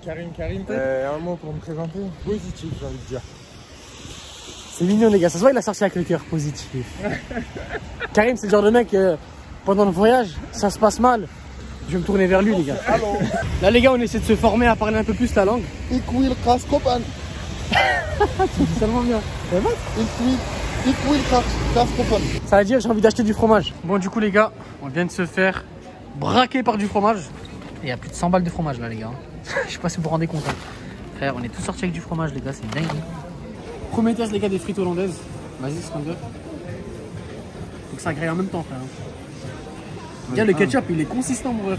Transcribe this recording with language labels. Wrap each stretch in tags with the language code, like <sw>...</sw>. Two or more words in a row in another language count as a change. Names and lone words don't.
<fr>Un mot pour me présenter. Positif, j'ai envie de dire. C'est mignon, les gars, ça se voit, il a sorti avec le cœur positif. Karim, c'est le genre de mec, pendant le voyage, ça se passe mal. Je vais me tourner vers lui, les gars. Là, les gars, on essaie de se former à parler un peu plus la langue.</fr> <nl>Ik wil graskopan.</nl> <fr>Tu dis tellement bien.</fr> <nl>Ik wil graskopan.</nl> <fr>Ça veut dire j'ai envie d'acheter du fromage. Bon, du coup, les gars, on vient de se faire braquer par du fromage. Et il y a plus de 100 balles de fromage là, les gars. Je sais pas si vous vous rendez compte. Hein. Frère, on est tous sortis avec du fromage, les gars, c'est dingue. Premier test, les gars, des frites hollandaises. Vas-y, Skander. Faut que ça grille en même temps, frère. Regarde, le ketchup, il est consistant, mon ref.</fr>